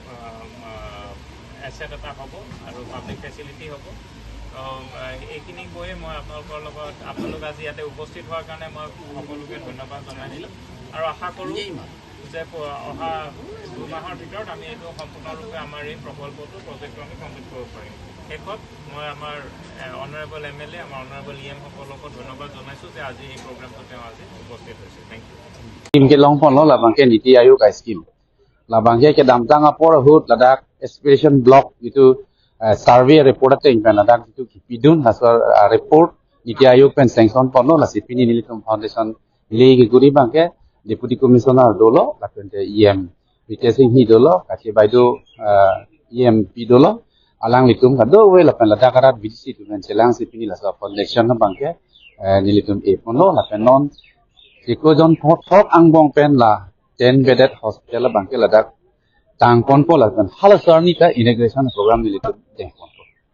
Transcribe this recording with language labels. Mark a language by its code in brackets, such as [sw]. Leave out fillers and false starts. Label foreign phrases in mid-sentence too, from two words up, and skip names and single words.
[as] এছেট এটা হ'ব আৰু [en] public facility [as] হ'ব এইখিনি কৈয়ে মই আপোনালোকৰ লগত আপোনালোক আজি ইয়াতে উপস্থিত হোৱাৰ কাৰণে মই সকলোকে ধন্যবাদ জনাই দিলোঁ আৰু আশা কৰোঁ যে অহা 2 মাহৰ ভিতৰত আমি এইটো সম্পূৰ্ণৰূপে আমাৰ এই প্ৰজেক্টটো আমি কমপ্লিট কৰিব পাৰিম শেষত মই আমাৰ [en] Honorable MLA [as] আমাৰ [en] Honorable EM [as] সকলকো ধন্যবাদ জনাইছোঁ যে আজি এই প্ৰগ্ৰামটো তেওঁ আজি উপস্থিত হৈছে [en] thank you [mjw] Kim ke long pon lo labangke niti ayu kai skim labangke ke damtang apor hut ladak [en] aspiration block [mjw] itu [en] survey report [mjw] te ingpan ladak itu pidun hasar report niti ayu pen sanction pon lo lasi pini nilitum foundation legi guri bangke [en] deputy commissioner [mjw] dolo lakente EM vitesing hi dolo kaki baidu EM pi dolo alang litum kado we lapan ladak arat bisi tu men selang si pini lasa foundation na bangke nilitum e pon lo lapan non Jiko jon thok angbong pen la [en] 10 bedded hospital [mjw] bangke ladak tang pon po la kan halasar ni ka [en] integration program [mjw] ni litu deh pon po